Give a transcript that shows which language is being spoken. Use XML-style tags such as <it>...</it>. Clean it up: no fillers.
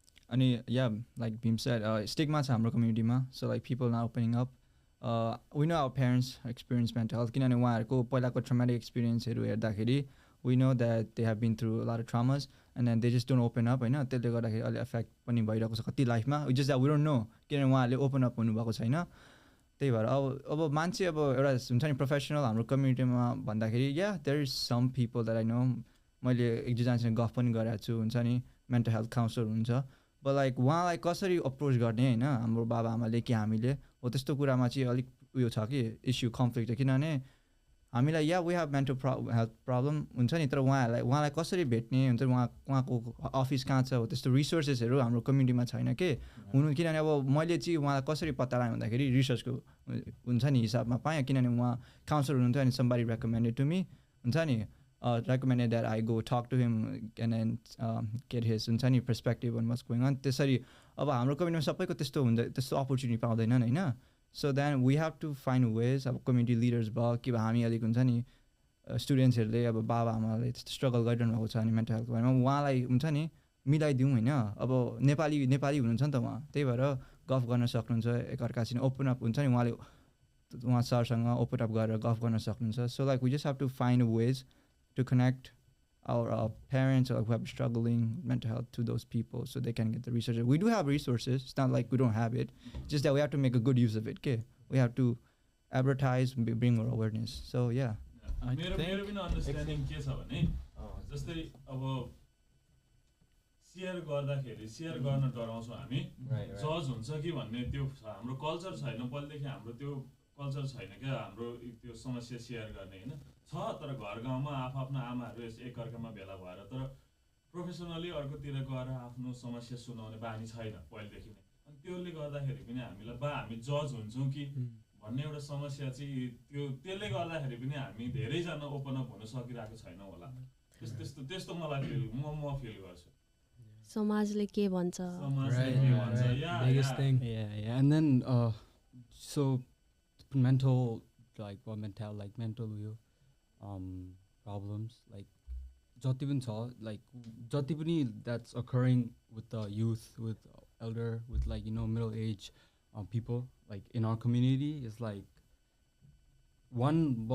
<en>And yeah, like Bhim said, stigma is in our community ma. So like people not opening up. We know our parents experience mental health. किनभने उहाँहरुको पहिलाको traumatic experienceहरु हेर्दाखेरि we know that they have been through a lot of traumas and then they just don't open up हैन.</en> <ne>त्यसले गर्दाखेरि अलि affect पनि भइरहेको छ कति लाइफमा.</ne> <en>Just that we don't know किनभने उहाँहरुले open up हुनु भएको छैन.</en> <ne>त्यही भएर अब मान्छे अब एउटा हुन्छ नि प्रोफेसनल हाम्रो कम्युनिटीमा भन्दाखेरि yeah, there is some people that I know. मैले एक दुईजनासँग गफ पनि गरेको छु हुन्छ नि mental health counselor हुन्छ. But like उहाँलाई कसरी अप्रोच गर्ने हैन हाम्रो बाबा आमाले कि हामीले हो त्यस्तो कुरामा चाहिँ अलिक उयो छ कि इश्यू कन्फ्लिक्ट छ. किनभने हामीलाई या we have mental health problem हुन्छ नि, तर उहाँलाई कसरी भेट्ने हुन्छ उहाँको अफिस कहाँ छ हो त्यस्तो रिसोर्सेसहरू हाम्रो कम्युनिटीमा छैन के हुनु. किनभने अब मैले चाहिँ उहाँलाई कसरी पत्ता लगाएँ भन्दाखेरि रिसर्चको हुन्छ नि हिसाबमा पाएँ.</ne> <en>किनभने उहाँ काउन्सलर हुनुहुन्थ्यो अनि somebody recommended to me हुन्छ नि recommended that I go talk to him and then get his हुन्छ नि perspective on what's going on.</en> <ne>त्यसरी अब हाम्रो कम्युनिटीमा सबैको त्यस्तो हुन्छ त्यस्तो अपर्च्युनिटी पाउँदैनन् हैन. So then we have to find ways अब कम्युनिटी लिडर्स भयो कि हामी अलिक हुन्छ नि स्टुडेन्ट्सहरूले अब बाबा आमाले त्यस्तो स्ट्रगल गरिरहनु भएको छ अनि मेन्टल हेल्थको बारेमा उहाँलाई हुन्छ नि मिलाइदिउँ हैन. अब नेपाली हुनुहुन्छ नि त उहाँ, त्यही भएर गफ गर्न सक्नुहुन्छ एकअर्कासँग ओपन अप हुन्छ नि उहाँ सरसँग ओपन अप गरेर गफ गर्न सक्नुहुन्छ.</ne> <en>So like we just have to find ways to connect our parents who are struggling mental health to those people so they can get the research. We do have resources. It's not like we don't have it. Just that we have to make a good use of it. Okay, we have to advertise, bring more awareness. So yeah.</en> <ne>मेरो पनि understanding के छ भने जस्तै अब share गर्दाखेरि share गर्न डराउँछौँ हामी, जज हुन्छ कि भन्ने त्यो हाम्रो कल्चर छैन. पहिलेदेखि हाम्रो त्यो कल्चर छैन क्या हाम्रो त्यो समस्या शेयर गर्ने हैन छ. तर घर गाउँमा आफ्नो आमाहरू एकअर्कामा भेला भएर तर प्रोफेसनली अर्कोतिर गएर आफ्नो समस्या सुनाउने बानी छैन पहिलेदेखि नै. अनि त्यसले गर्दाखेरि पनि हामीलाई हामी जज हुन्छौँ कि भन्ने एउटा समस्या चाहिँ त्यसले गर्दाखेरि पनि हामी धेरैजना ओपन अप हुन सकिरहेको छैन होला. त्यस्तो मलाई म फिल गर्छु. समाजले के भन्छ,</ne> <en>biggest thing. Yeah. And then so mental problems like jati pani cha, like jati pani that's occurring with the youth, with elder, with like middle age people like in our community is like one.</en>